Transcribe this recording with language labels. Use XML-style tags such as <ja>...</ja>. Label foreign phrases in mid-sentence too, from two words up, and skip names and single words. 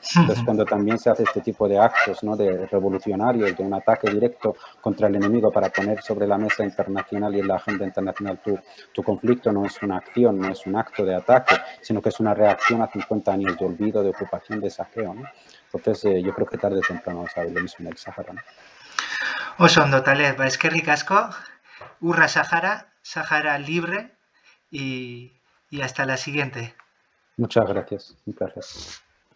<es>Entonces, cuando también se hace este tipo de actos, ¿no? De revolucionarios, de un ataque directo contra el enemigo para poner sobre la mesa internacional y en la agenda internacional tu conflicto, no es una acción, no es un acto de ataque, sino que es una reacción a 50 años de olvido, de ocupación, de saqueo, ¿no? Entonces, yo creo que tarde o temprano vamos a ver lo mismo en el Sáhara, ¿no?</es> <eu>oso ondo, Taleb, eskerrik asko, hurra Sahara,</eu> <es>Sahara libre y hasta la siguiente. Muchas gracias, un placer.</es>